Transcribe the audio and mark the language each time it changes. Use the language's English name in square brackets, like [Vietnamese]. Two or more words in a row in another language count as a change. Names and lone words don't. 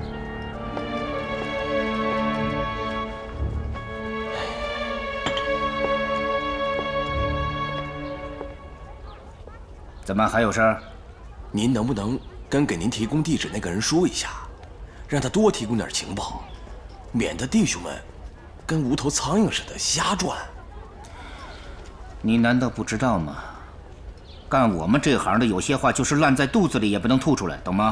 [Chinese] 怎麼還有事兒？您能不能跟給您提供地址那個人說一下，讓他多提供點情報，免得弟兄們跟無頭蒼蠅似的瞎轉。你難道不知道嗎？幹我們這行的有些話就是爛在肚子裡也不能吐出來，懂嗎？